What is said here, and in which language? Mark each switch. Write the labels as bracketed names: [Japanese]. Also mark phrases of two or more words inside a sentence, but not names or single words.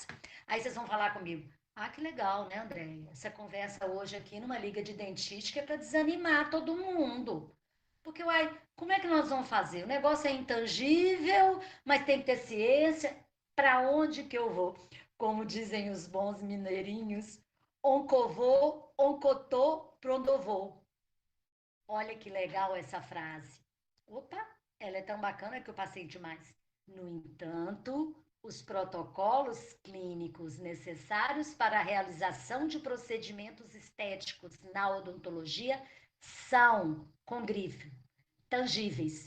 [Portuguese] Aí vocês vão falar comigo: ah, que legal, né, André? Essa conversa hoje aqui numa liga de dentística é para desanimar todo mundo. Porque, uai, como é que nós vamos fazer? O negócio é intangível, mas tem que ter ciência. Para onde que eu vou? Como dizem os bons mineirinhos, oncovô, oncotô, prondovô. Olha que legal essa frase. Opa, ela é tão bacana que eu passei demais. No entanto, os protocolos clínicos necessários para a realização de procedimentos estéticos na odontologia são, com grife, tangíveis.